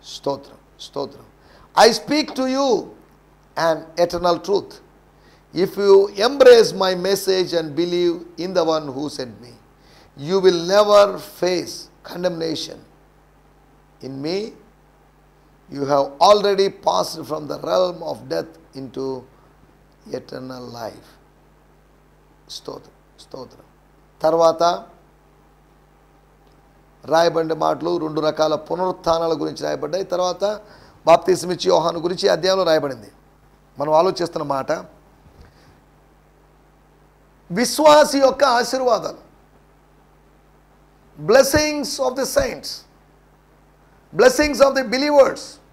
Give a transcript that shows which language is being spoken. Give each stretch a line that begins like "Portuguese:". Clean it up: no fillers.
Telugu: స్తోత్రం, స్తోత్రం.
English: I speak to you an eternal truth. If you embrace my message and believe in the one who sent me, you will never face condemnation. In me, you have already passed from the realm of death into eternal life.
Telugu: స్తోత్రం, స్తోత్రం. తర్వాత రాయబడిన మాటలు 2 రకాల పునరుత్థానాల గురించి రాయబడ్డాయి. తర్వాత బాప్తిస్మిచ్చి యోహాను గురించి అధ్యాయంలో రాయబడింది. మనం ఆలోచిస్తున్న మాట విశ్వాసి యొక్క ఆశీర్వాదాలు,
English: Blessings of the saints, blessings of the believers.